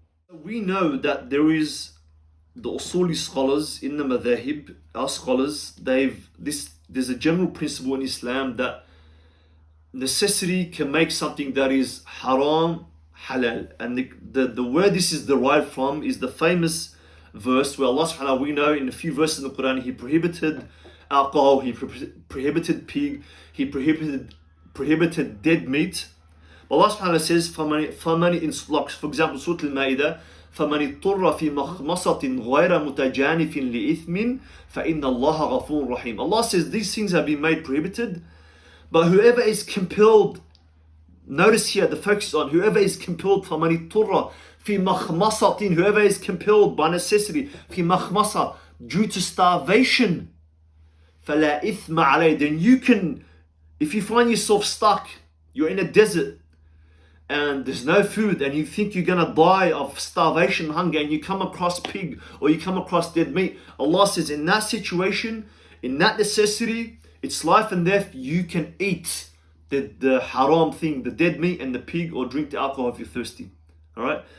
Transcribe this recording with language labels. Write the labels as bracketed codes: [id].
[en] We know that there is the usuli scholars in the madhahib, our scholars, there's a general principle in Islam that necessity can make something that is haram halal. And the where this is derived from is the famous verse where Allah subhanahu wa ta'ala, we know in a few verses in the Quran, He prohibited alcohol, He prohibited pig, He prohibited dead meat. Allah subhanahu wa ta'ala says, [ar] فَمَنِ [en] in flocks, for example, [ar] Surah Al-Ma'idah, فَمَنِ اضْطُرَّ فِي مَخْمَصَةٍ غَيْرَ مُتَجَانِفٍ لِإِثْمٍ فَإِنَّ اللَّهَ غَفُورٌ رَحِيمٌ. [en] Allah says these things have been made prohibited, but whoever is compelled, notice here the focus on whoever is compelled, [ar] فَمَنِ اضْطُرَّ فِي مَخْمَصَةٍ, [en] whoever is compelled by necessity, [ar] فِي مَخْمَصَةٍ, [en] due to starvation, [ar] فَلَا إِثْمَ عَلَيْهِ, [en] then you can, if you find yourself stuck, you're in a desert, and there's no food, and you think you're gonna die of starvation and hunger, and you come across pig or you come across dead meat, Allah says in that situation, in that necessity, it's life and death, you can eat the haram thing, the dead meat and the pig, or drink the alcohol if you're thirsty. Alright?